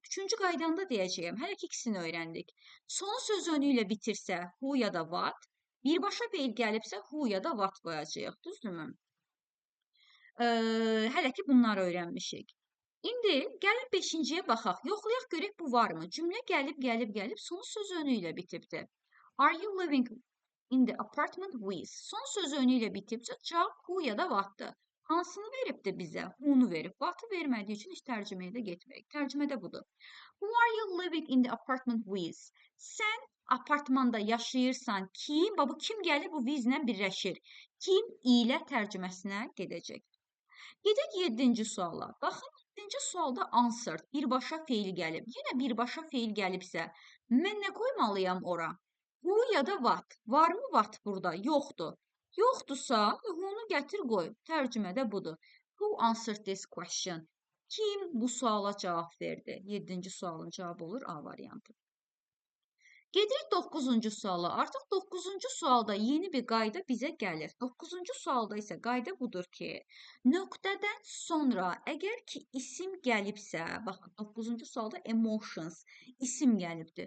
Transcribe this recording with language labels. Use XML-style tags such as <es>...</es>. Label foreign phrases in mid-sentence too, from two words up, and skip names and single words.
<az>Üçüncü qaydanda deyəcəyəm. Hələ ki, ikisini öyrəndik. Sonu söz önü ilə bitirsə, who ya da what. Birbaşa feil gəlibsə, who ya da what qoyacağıq. Düzdürmü? Hələ ki, bunları öyrənmişik. İndi gəlib 5-ciyə baxaq. Yoxlayaq görək bu varmı? Cümlə gəlib, son söz önü ilə bitibdir.</az> <en>Are you living in the apartment with?</en> <az>Son söz önü ilə bitibsə, cavab who ya da what'dır. Hansını veribdi bizə? Who'nu verib. What'ı vermədiyi üçün heç tərcüməyə də getməyək. Tərcümədə budur.</az> <en>Who are you living in the apartment with?</en> <az>Sən apartmanda yaşayırsan kim? Bu kim gəlir? Bu bizlə birləşir. Kim ilə tərcüməsinə gedəcək. Gedək 7-ci suala. Baxın, 7-ci sualda answered, birbaşa feil gəlib. Yenə birbaşa feil gəlibsə, mən nə qoymalıyam ora? Who ya da what? Varmı what burada? Yoxdur. Yoxdursa, who'nu gətir qoy. Tərcümədə budur.</az> <en>Who answered this question?</en> <az>Kim bu suala cavab verdi? 7-ci sualın cavabı olur A variantı. Gedirik 9-cu suala. Artıq 9-cu sualda yeni bir qayda bizə gəlir. 9-cu sualda isə qayda budur ki, nöqtədən sonra əgər ki isim gəlibsə, baxın 9-cu sualda emotions isim gəlibdir.</az>